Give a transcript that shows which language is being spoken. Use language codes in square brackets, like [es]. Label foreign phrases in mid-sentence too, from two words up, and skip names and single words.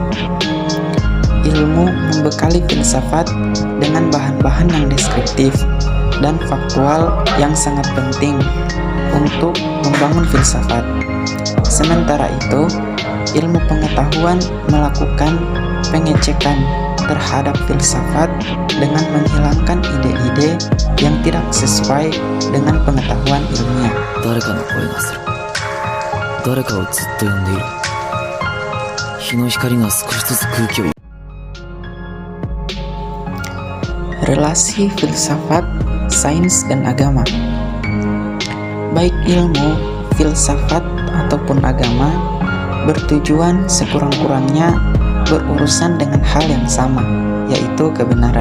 [id] Ilmu membekali filsafat dengan bahan-bahan yang deskriptif dan faktual yang sangat penting untuk membangun filsafat. Sementara itu, ilmu pengetahuan melakukan pengecekan terhadap filsafat dengan menghilangkan ide-ide yang tidak sesuai dengan pengetahuan ilmiah. [ja] 誰かの声がする。誰かをずっと呼んでいる。日の光が少しずつ空気を。 [id] Relasi filsafat, sains, dan agama. Baik ilmu, filsafat, ataupun agama bertujuan sekurang-kurangnya berurusan dengan hal yang sama, yaitu kebenaran.